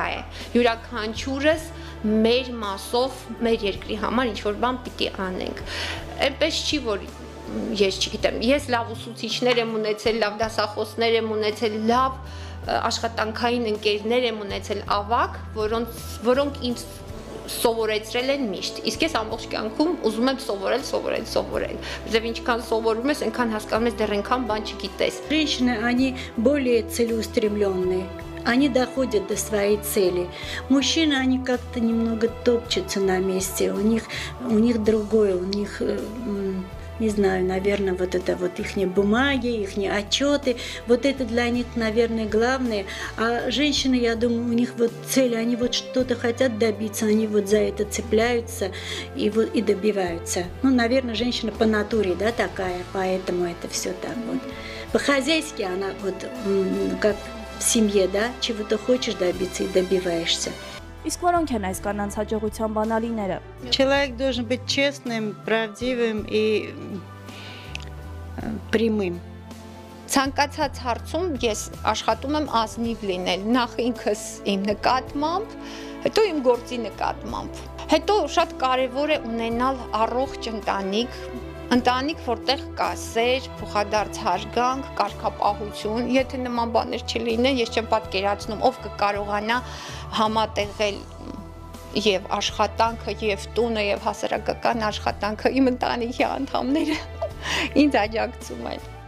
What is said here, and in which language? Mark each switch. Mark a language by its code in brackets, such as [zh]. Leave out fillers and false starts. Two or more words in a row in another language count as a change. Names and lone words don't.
[hy] է։ Յուրաքանչյուրս մեր մասով, մեր երկրի համար ինչ-որ բան պիտի անենք։ Այնպես չի, որ ես չգիտեմ, ես լավ ուսուցիչներ եմ ունեցել, լավ դասախոսներ եմ ունեցել, լավ աշխատանքային ընկերներ եմ ունեցել ավակ, որոնք ինձ սովորեցրել են միշտ։ Իսկ ես ամբողջ կյանքում ուզում եմ սովորել։ Որտեւ ինչքան սովորում ես, այնքան հասկանում ես, դեռ այնքան բան չգիտես։ [ru] Женщины, они более целеустремленные. Они доходят до своей цели. Мужчины, они как-то немного топчутся на месте. У них другое, у них не знаю, наверное, вот это вот их бумаги, их отчеты, вот это для них, наверное, главное. А женщины, я думаю, у них вот цели, они вот что-то хотят добиться, они вот за это цепляются и добиваются. Ну, наверное, женщина по натуре, да, такая, поэтому это все так вот. По-хозяйски она вот, как в семье, да, чего ты хочешь добиться и добиваешься. [hy] Իսկ որոնք են այս կանանց հաջողության բանալիները։ [ru] Человек должен быть честным, правдивым и прямым. [hy] Ցանկացած հարցում ես աշխատում եմ ազնիվ լինել, նախ ինքս իմ նկատմամբ, հետո իմ գործի նկատմամբ։ Հետո շատ կարևոր է ունենալ առողջ ընտանիք, որտեղ կա սեր, փոխադարձ հարգանք, կարգապահություն։ Եթե նման բաներ չլինեն, ես չեմ պատկերացնում, ով կկարողանա համատեղել եւ աշխատանքը, եւ տունը, եւ հասարակական աշխատանքը, իմ ընտանիքի անդամները ինձ աջակցում են։